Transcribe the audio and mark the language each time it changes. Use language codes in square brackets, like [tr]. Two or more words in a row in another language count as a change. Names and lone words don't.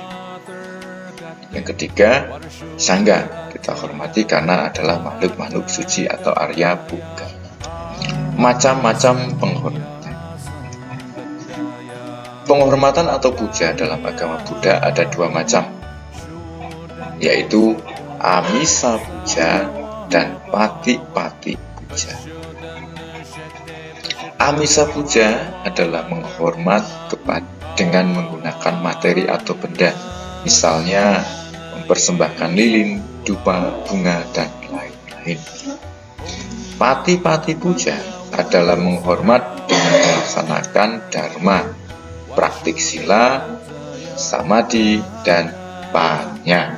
[id] Yang ketiga, Sangha kita hormati karena adalah makhluk-makhluk suci atau Arya Puddgala. Macam-macam penghormatan. Penghormatan atau puja dalam agama Buddha ada 2 macam, yaitu Amisa puja dan Pati-pati puja. Amisa puja adalah menghormat dengan menggunakan materi atau benda, misalnya mempersembahkan lilin, dupa, bunga, dan lain-lain. Pati-pati puja adalah menghormat dengan melaksanakan dharma, praktik sila, samadhi, dan panya.